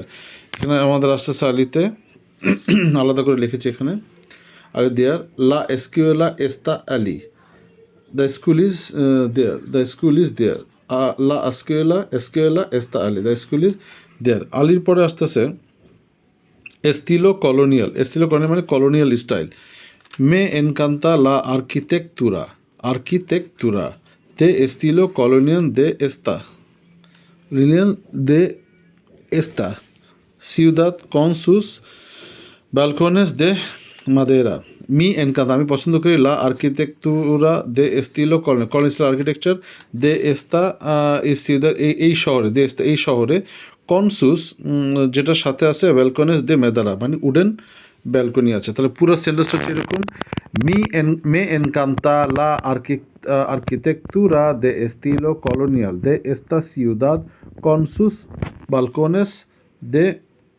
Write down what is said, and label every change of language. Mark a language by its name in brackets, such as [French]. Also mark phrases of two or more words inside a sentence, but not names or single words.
[Bangla] এখানে আমাদের আসতেছে আলিতে আলাদা করে লিখেছি এখানে, আলি দেয়ার, [Spanish] la escuela está allí, [English] the school is there, [Spanish] la escuela está allí, [English] the school is there. [Bangla] আলির পরে আসতেছে [Spanish] estilo colonial [Bangla] মানে [English] colonial style. [Spanish] me encanta la arquitectura de estilo colonial de esta ciudad con sus balcones de madera. me encanta [Bangla] আমি পছন্দ করি [Spanish] la arquitectura de estilo colonial আর্কিটেকচার de esta ciudad, [Bangla] এই শহরে, [Spanish] de esta [Bangla] এই শহরে, [Spanish] con sus [Bangla] যেটার সাথে আছে [Spanish] balcones de madera, মানে [English] wooden balcony [Spanish] আছে। [Bangla] তাহলে পুরো সেন্টেন্সটা হচ্ছে এরকম, [Spanish] me encanta la arquitectura de estilo colonial de esta ciudad con sus balcones de madera.